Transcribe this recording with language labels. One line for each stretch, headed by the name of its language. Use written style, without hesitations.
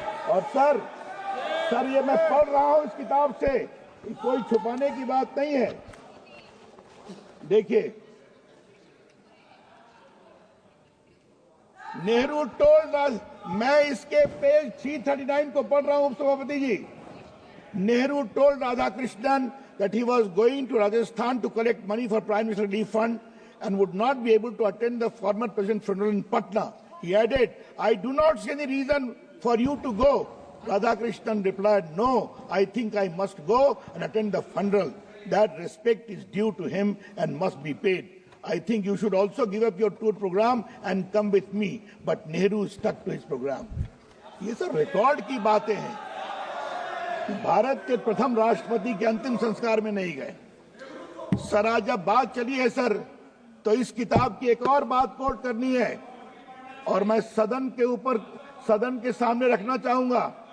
Hindi: और सर ये मैं पढ़ रहा हूं इस किताब से, कोई छुपाने की बात नहीं है। देखिए, नेहरू टोल्ड, मैं इसके पेज 339 को पढ़ रहा हूं उपसभापति जी।
English: Nehru told Radhakrishnan that he was going to Rajasthan to collect money for Prime Minister Relief Fund and would not be able to attend the former president's funeral in Patna. He added, I do not see any reason for you to go. Radhakrishnan replied, no, I think I must go and attend the funeral. That respect is due to him and must be paid. I think you should also give up your tour program and come with me. But Nehru stuck to his program.
Hindi: ये सब record की बातें हैं। भारत के प्रथम राष्ट्रपति के अंतिम संस्कार में नहीं गए। सर, आज जब बात चली है सर, तो इस किताब की एक और बात कोट करनी है और मैं सदन के सामने रखना चाहूंगा।